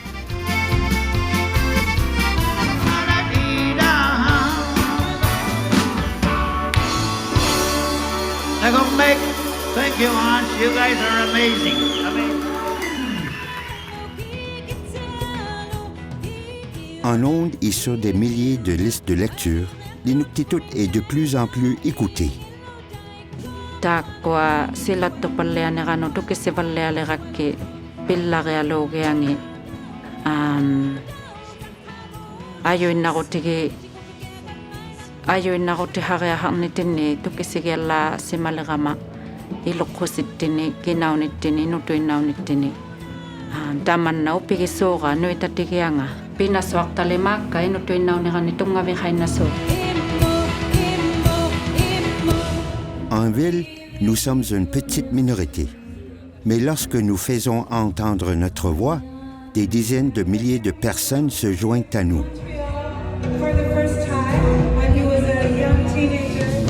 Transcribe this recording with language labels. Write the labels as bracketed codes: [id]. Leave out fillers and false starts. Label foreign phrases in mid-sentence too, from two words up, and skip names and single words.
[iu] Nagumbek, [en] thank you, Hans. You guys are amazing. [fr] En ondes et sur des milliers de listes de lecture, l'Inuktitut est de plus en plus écouté. [iu] Taakua silattupalleaneranu tukissipallealerakki pillarealuugiangi ajuinnarutti hareaharnitinni tukissigialla simalerama iluqqusittini kinaunittini nutuinnaunittini tamanna upigissuuqa nuitatigianga pinassuartalimaakka inutuinnaunirani tungavihainnasu. [fr] En ville, nous sommes une petite minorité. Mais lorsque nous faisons entendre notre voix, des dizaines de milliers de personnes se joignent à nous. [en] For the first time, when he was a young teenager.